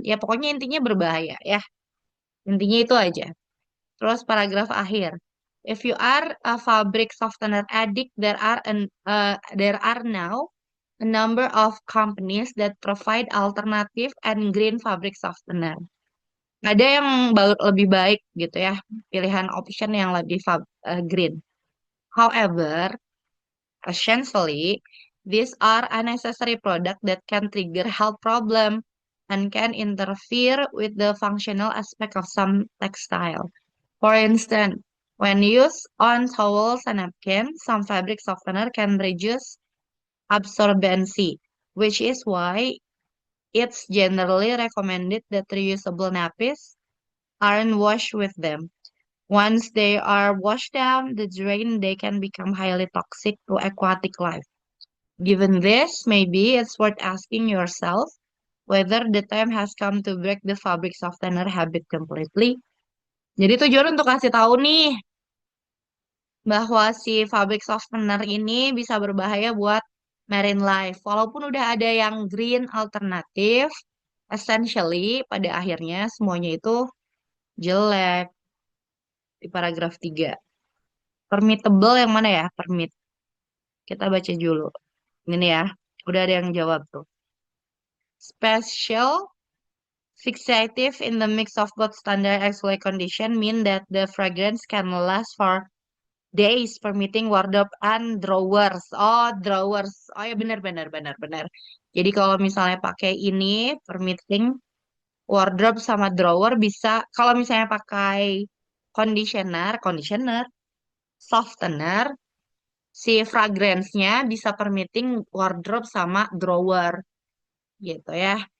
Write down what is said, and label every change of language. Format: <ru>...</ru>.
<id>Ya pokoknya intinya berbahaya ya. Intinya itu aja.</id> <en>Terus paragraf akhir. If you are a fabric softener addict, there are now a number of companies that provide alternative and green fabric softener.</en> <id>Ada yang lebih baik gitu ya, pilihan option yang lebih green.</id> <en>However, essentially, these are unnecessary products that can trigger health problem and can interfere with the functional aspect of some textile. For instance, when used on towels and napkins, some fabric softener can reduce absorbency, which is why it's generally recommended that reusable nappies aren't washed with them. Once they are washed down the drain, they can become highly toxic to aquatic life. Given this, maybe it's worth asking yourself whether the time has come to break the fabric softener habit completely.</en> <id>Jadi tujuan untuk kasih tahu nih bahwa si fabric softener ini bisa berbahaya buat marine life. Walaupun udah ada yang green alternatif, essentially pada akhirnya semuanya itu jelek di paragraf 3. Permittable yang mana ya? Permit. Kita baca dulu. Ini ya, udah ada yang jawab tuh.</id> <en>Special fixative in the mix of both standard and excellent condition mean that the fragrance can last for days, permitting wardrobe and drawers.</en> <id>Oh, drawers. Oh ya benar benar benar benar. Jadi kalau misalnya pakai ini permitting wardrobe sama drawer bisa kalau misalnya pakai conditioner, softener, si fragrance-nya bisa permitting wardrobe sama drawer gitu ya.</id>